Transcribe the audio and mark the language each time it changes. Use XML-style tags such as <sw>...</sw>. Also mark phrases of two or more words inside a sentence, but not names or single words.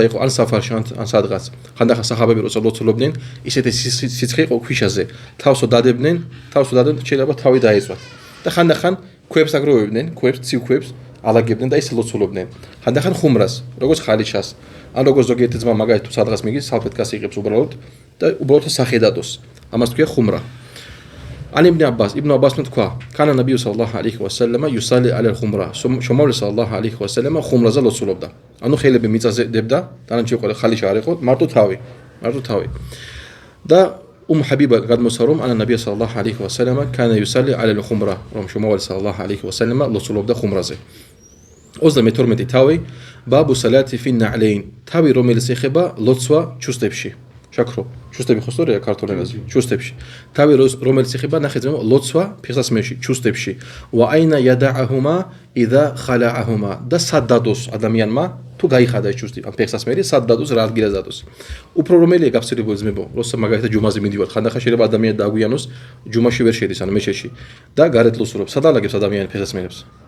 <ka>იყო ან საფარში ან სადღაც ხანდახან საჰაბები როცა ლოცულობდნენ ისეთი სიცხე იყო ქვიშაზე თავსო დადებდნენ შეიძლება თავი დაეწვათ და ხანდახან ქვებს აგროვებდნენ ცივ ქვებს ალაგებდნენ და ისე ლოცულობდნენ ხანდახან ხუმრას როგორც ხალიჩას ან როგორც ზოგიერთი ძმა მაგალითად თუ სადღაც მიდის სალფეტკას იღებს უბრალოდ და უბრალოდ სახე დადოს ამას თქვია ხუმრა</ka> <ar>عن ابن عباس</ar> <ka>თქვა</ka> <ar>كان النبي صلى الله عليه وسلم يصلي على الخمرة شمال صلى الله عليه وسلم</ar> <ka>خمرაზე ლოცულობდა ანუ ხელები მიწაზედებდა დანარჩი ყოლა ხალიჩა არ იყო მარტო თავი და حبيبة გადმოსცა რომ</ka> <ar>أن النبي صلى الله عليه وسلم كان يصلي على الخمرة</ar> <ka>რომ</ka> <ar>شمال صلى الله عليه وسلم</ar> <ka>ლოცულობდა ხუმრაზე 32 თავი</ka> <ar>باب صلاة في النعلين</ar> <ka>თავი რომელიც ეხება ლოცვა ჩუსტებში შაქრო ჩუსტები ხო სწორია ქართულ ენაზე ჩუსტებში თავი რომელიც ეხება ნახეძმო ლოცვა ფეხსაცმელში ჩუსტებში</ka> <ar>وأين يضعهما إذا خلعهما</ar> <ka>და სადადოს ადამიანმა თუ გაიხადა ეს ჩუსტი ან ფეხსაცმელი სადადოს რა ადგილას დადოს უფრო რომელია გაფსირებული ძმებო როცა მაგალითად ჯუმაზე მიდივარ ხანდახან შეიძლება ადამიანი დააგვიანოს ჯუმაში ვერ შედის ან მეჩეთში და გარეთ ლოცულობს სად ალაგებს ადამიანი ფეხსაცმელებს</ka>